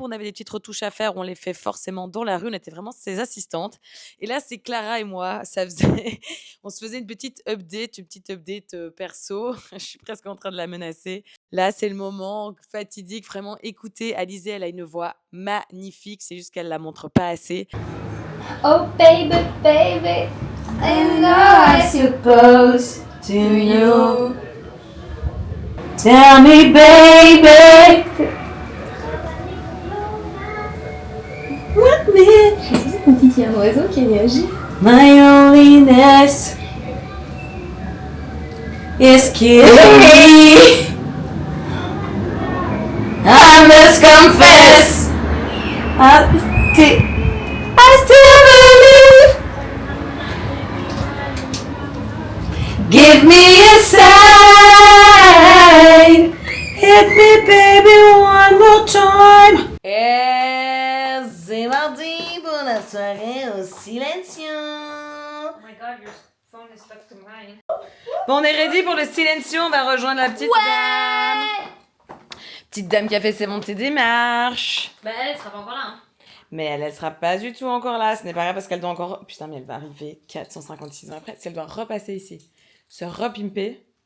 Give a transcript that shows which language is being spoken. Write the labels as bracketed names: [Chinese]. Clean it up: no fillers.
[French] On avait des petites retouches à faire, on les fait forcément dans la rue. On était vraiment ses assistantes. Et là, c'est Clara et moi. On se faisait une petite update perso. Je suis presque en train de la menacer. Là, c'est le moment fatidique. Vraiment, écoutez, Alizée, elle a une voix magnifique. C'est juste qu'elle la montre pas assez. [English] Oh baby, baby, I know I suppose to you. Tell me, baby. What me? [French] Il y a un oiseau qui réagit. [English] My loneliness is killing me. I must confess, I still believe. Give me a sign, hit me baby one more time. [French] C'est mardi pour la soirée au Silencio. [English] Oh my god, your phone is stuck to mine. [French] Bon, on est ready pour le Silencio, on va rejoindre la petite dame. Petite dame qui a fait ses montées des marches. Bah, elle sera pas encore là. Hein. Mais elle sera pas du tout encore là. Ce n'est pas grave parce qu'elle doit encore... Putain, mais elle va arriver 456 ans après. Si elle doit repasser ici, se repimper.